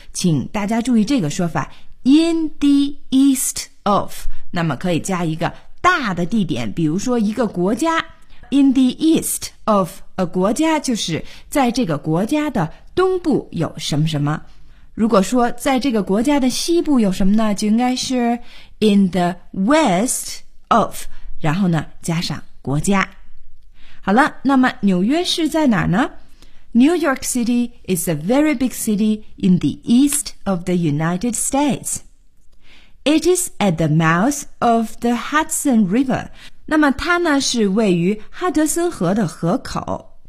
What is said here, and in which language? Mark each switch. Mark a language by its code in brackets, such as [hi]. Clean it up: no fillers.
[zh] 请大家注意这个说法 in the east of, 那么可以加一个大的地点，比如说一个国家 in the east of a 国家就是在这个国家的东部有什么什么，如果说在这个国家的西部有什么呢，就应该是 in the west of, 然后呢加上国家。好了，那么纽约市在哪呢？ [en] New York City is a very big city in the east of the United States. It is at the mouth of the Hudson River. [zh] 那么它呢是位于哈德森河的河口。